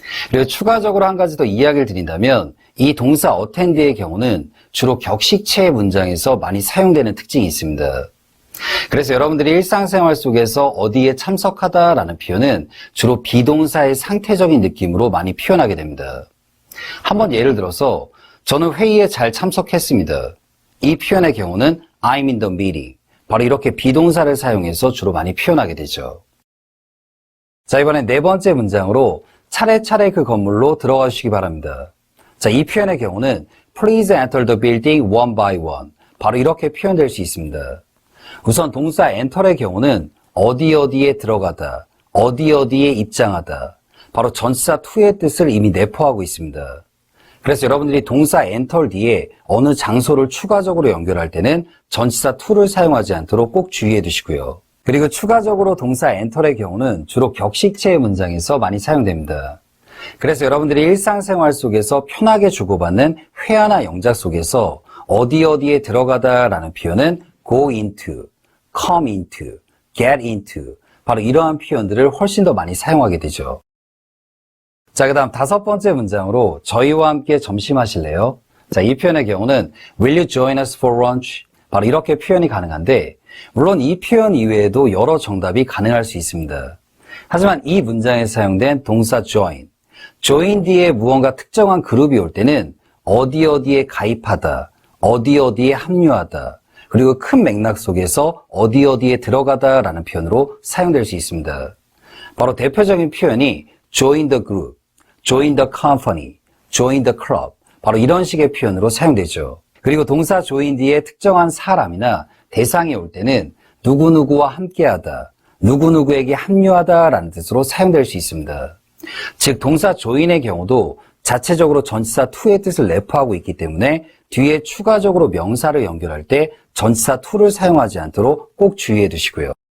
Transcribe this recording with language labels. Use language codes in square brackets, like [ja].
[ko] 그리고 추가적으로 한 가지 더 이야기를 드린다면 이 동사 attend의 경우는 주로 격식체의 문장에서 많이 사용되는 특징이 있습니다. 그래서 여러분들이 일상생활 속에서 어디에 참석하다라는 표현은 주로 비동사의 상태적인 느낌으로 많이 표현하게 됩니다. 한번 예를 들어서 저는 회의에 잘 참석했습니다. 이 표현의 경우는 [en] I'm in the meeting. [ko] 바로 이렇게 비동사를 사용해서 주로 많이 표현하게 되죠. 자, 이번엔 네 번째 문장으로 차례차례 그 건물로 들어가 주시기 바랍니다. 자, 이 표현의 경우는 [en] Please enter the building one by one. [ko] 바로 이렇게 표현될 수 있습니다. 우선 동사 enter의 경우는 어디에 들어가다, 어디에 입장하다, 바로 전치사 to의 뜻을 이미 내포하고 있습니다. 그래서 여러분들이 동사 enter 뒤에 어느 장소를 추가적으로 연결할 때는 전치사 to를 사용하지 않도록 꼭 주의해 두시고요. 그리고 추가적으로 동사 enter의 경우는 주로 격식체의 문장에서 많이 사용됩니다. 그래서 여러분들이 일상생활 속에서 편하게 주고받는 회화나 영작 속에서 어디에 들어가다라는 표현은 go into, come into, get into. 바로 이러한 표현들을 훨씬 더 많이 사용하게 되죠. 자, 그 다음 5번째 문장으로 저희와 함께 점심하실래요? 자, 이 표현의 경우는 [en] Will you join us for lunch? [ko] 바로 이렇게 표현이 가능한데 물론 이 표현 이외에도 여러 정답이 가능할 수 있습니다. 하지만 이 문장에 사용된 동사 join, join 뒤에 무언가 특정한 그룹이 올 때는 어디 어디에 가입하다, 어디 어디에 합류하다, 그리고 큰 맥락 속에서 어디 어디에 들어가다 라는 표현으로 사용될 수 있습니다. 바로 대표적인 표현이 [en] join the group, join the company, join the club, [ko] 바로 이런 식의 표현으로 사용되죠. 그리고 동사 join 뒤에 특정한 사람이나 대상이 올 때는 누구누구와 함께하다, 누구누구에게 합류하다 라는 뜻으로 사용될 수 있습니다. 즉 동사 join의 경우도 자체적으로 전치사 to의 뜻을 내포하고 있기 때문에 뒤에 추가적으로 명사를 연결할 때 전치사 to를 사용하지 않도록 꼭 주의해 두시고요.